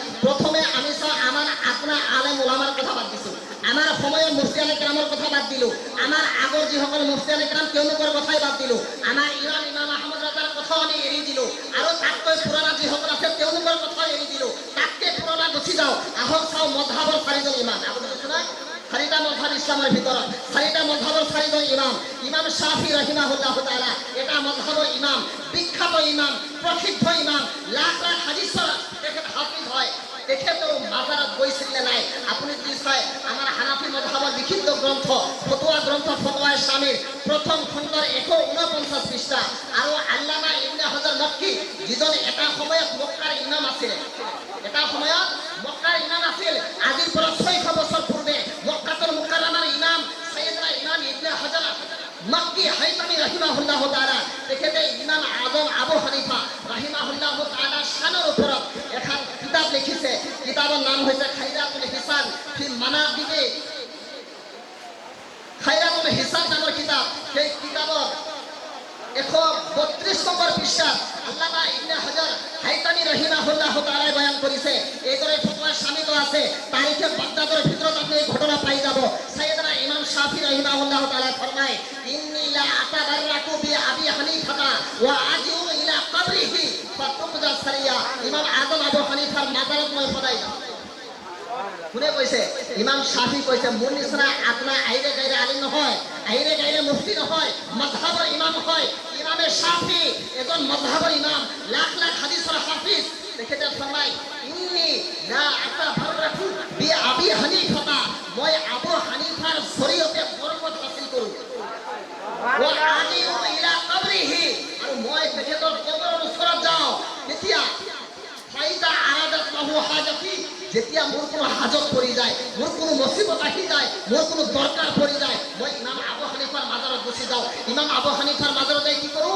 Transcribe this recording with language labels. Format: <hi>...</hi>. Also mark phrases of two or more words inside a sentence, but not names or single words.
<as>প্ৰথমে আমি চাওঁ আপোনাৰ আলেম ওলামাৰ কথা বাদ দিছোঁ, আমাৰ সময়ৰ মুফতি আলে কেৰামৰ কথা বাদ দিলোঁ, আমাৰ আগৰ যিসকল মুফতি আলে কেৰাম তেওঁলোকৰ কথাই বাদ দিলোঁ, আমাৰ ইমাম আহমদ ৰাজাৰ কথাও আমি এৰি দিলোঁ, আৰু তাতকৈ পুৰণা যিসকল আছে তেওঁলোকৰ কথাও এৰি দিলোঁ। তাতকৈ পুৰণা গুচি যাওঁ, আহক চাওঁ মজহাবৰ 4জন ইমাম। আপুনি কৈছোঁ না, 4টা মজহাব ইছলামৰ ভিতৰত, 4টা মজহাবৰ 4জন ইমাম। ইমাম শাফি</as> <ar>رحمه الله تعالى</ar> <as>এটা মজহাবৰ ইমাম, বিখ্যাত ইমাম, প্ৰসিদ্ধ ইমাম, লাখ লাখ হাদিছৰ তেখেত হাফিজ হয়। তেখেতেও মাজাৰত গৈছিল নে নাই? আপুনি যদি চাই আমাৰ হানাফি মযহাবৰ লিখিত গ্ৰন্থ ফতোৱা গ্ৰন্থ ফতোৱা ইছলামীৰ প্ৰথম খণ্ডৰ 149 পৃষ্ঠা আৰু আল্লামা ইবনে হাজাৰ মক্কি যিজন এটা সময়ত মক্কাৰ ইমাম আছিল, এটা সময়ত মক্কাৰ ইমাম আছিল, আজিৰ পৰা 600 বছৰ পূৰ্বে মক্কাতুল মুকাররমাৰ ইমাম সাইয়েদনা ইমাম ইবনে হাজাৰ মক্কি হাইতামি</as> <ar>رحمه الله تعالى</ar> <as>তেখেতে ইমাম আযম আবু হানিফা</as> <ar>رحمه الله تعالى</ar> <as>শানৰ ওপৰত এখন কিতাপ লিখিছে। কিতাপৰ নাম হৈছে খাইরাতুল হিসান ফি মানাকিবে খাইরাতুল হিসান নামৰ কিতাপ। সেই কিতাপৰ 132 নম্বৰ পৃষ্ঠাত আল্লামা ইবনে হাজাৰ হাইতামি</as> <ar>رحمه الله تعالى</ar> <as>বয়ান কৰিছে। এইদৰে ফতোৱা শামিল আছে। তাৰিখে বাগদাদৰ ভিতৰত আপুনি এই ঘটনা পাই যাব। সাইয়েদনা ইমাম শাফি</as> <ar>رحمه الله تعالى</ar> <as>ফরমায়,</as> <ar>إني لأتبرك بأبي حنيفة وأجيء إلى قبره فتقضى سريعا.</ar> <as>ইমাম আযম আবু হানিফাৰ মাজাৰত মই সদায় যাওঁ। কোনে কৈছে? ইমাম শাফি কৈছে। মোৰ নিচিনা আপোনাৰ আইৰে গাইৰে আলিম নহয়, আইৰে গাইৰে মুফতি নহয়, মযহাবৰ ইমাম হয়। ইমামে শাফি এজন মযহাবৰ ইমাম, লাখ লাখ হাদিছৰ হাফিজ। তেখেতে ফৰমায়,</as> <ar>إني لأتبرك بأبي حنيفة,</ar> <as>মই আবু হানিফাৰ জৰিয়তে বৰকত হাসিল কৰোঁ।</as> <ar>وأجيء إلى قبره,</ar> <as>আৰু মই তেখেতৰ কবৰৰ ওচৰত যাওঁ। তেতিয়া</as> <ar>فإذا عرضت له حاجتي,</ar> <as>যেতিয়া মোৰ কোনো হাজত পৰি যায়, মোৰ কোনো মুসিবত আহি যায়, মোৰ কোনো দৰকাৰ পৰি যায়, মই ইমাম আবু হানিফাৰ মাজাৰত গুচি যাওঁ। ইমাম আবু হানিফাৰ মাজাৰত যাই কি কৰোঁ?</as>